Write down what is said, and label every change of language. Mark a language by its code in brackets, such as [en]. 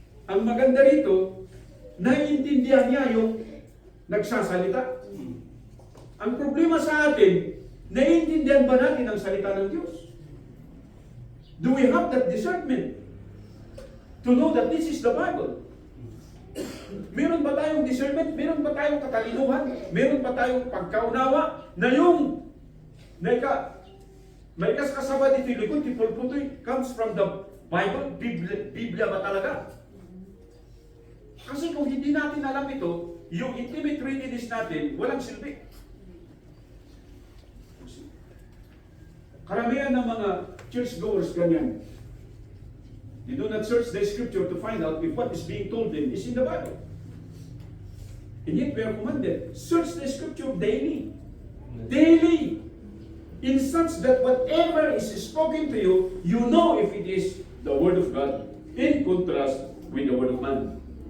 [tl] Ang maganda rito, naiintindihan niya yung nagsasalita. Ang problema sa atin, naiintindihan ba natin ang salita ng Diyos? [en] Do we have that discernment to know that this is the Bible? [tl] Meron ba tayong discernment? Meron ba tayong katalinuhan? Meron ba tayong pagkaunawa na yung may kasama dito likod, tipulputoy, [en] comes from the Bible? [tl] Biblia ba talaga? Kasi kung hindi natin alam ito, yung intimate readiness natin, walang silbi. Karamihan ng mga churchgoers ganyan. [en] They do not search the scripture to find out if what is being told them is in the Bible. And yet we are commanded, search the scripture daily. Daily. In such that whatever is spoken to you, you know if it is the word of God in contrast with the word of man.